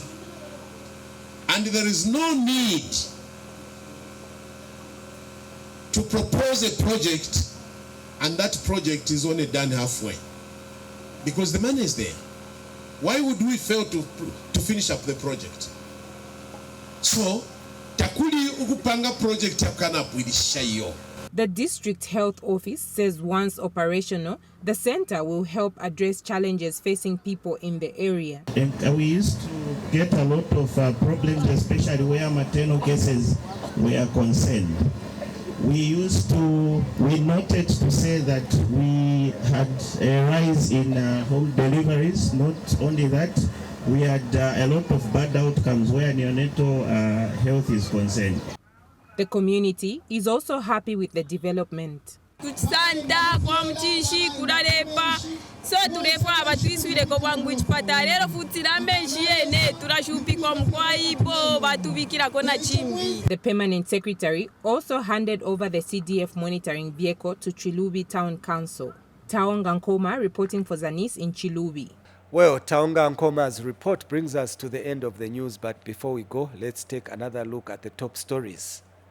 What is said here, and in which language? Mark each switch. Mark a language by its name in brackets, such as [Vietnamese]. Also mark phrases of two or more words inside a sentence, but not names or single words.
[English] And there is no need to propose a project and that project is only done halfway. Because the money is there. Why would we fail to finish up the project? So, [Bemba] takuli ukupanga project yakana shayo. [English] The district health office says once operational, the center will help address challenges facing people in the area. And we used to get a lot of problems, especially where maternal cases were concerned. We noted to say that we had a rise in home deliveries. Not only that, we had a lot of bad outcomes where neonatal health is concerned. The community is also happy with the development. [Bemba] so tulefa abatwiswireko bwangu ichipatala lero futi lambenshi yene turashupikwa mkwaibo batubikirako na chimbi. [English] The permanent secretary also handed over the CDF monitoring vehicle to Chilubi Town Council. Taonga Nkoma reporting for Zanis in Chilubi. Well, Taonga Nkoma's report brings us to the end of the news, but before we go, let's take another look at the top stories.